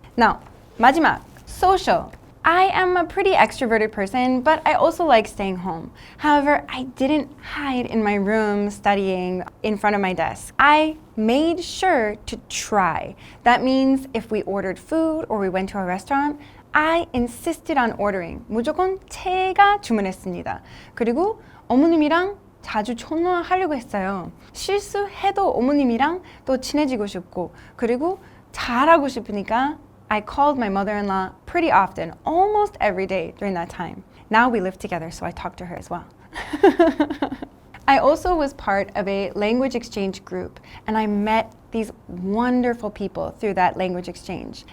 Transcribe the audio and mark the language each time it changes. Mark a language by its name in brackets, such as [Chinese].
[English] Now, 마지막, social. I am a pretty extroverted person, but I also like staying home. However, I didn't hide in my room studying in front of my desk. I made sure to try. That means if we ordered food or we went to a restaurant, I insisted on ordering. [Korean] 무조건 제가 주문했습니다. 그리고 어머님이랑 자주 전화하려고 했어요. 실수해도 어머님이랑 또 친해지고 싶고, 그리고 잘하고 싶으니까 [English] I called my mother-in-law pretty often, almost every day during that time. Now we live together, so I talk to her as well. I also was part of a language exchange group, and I met these wonderful people through that language exchange.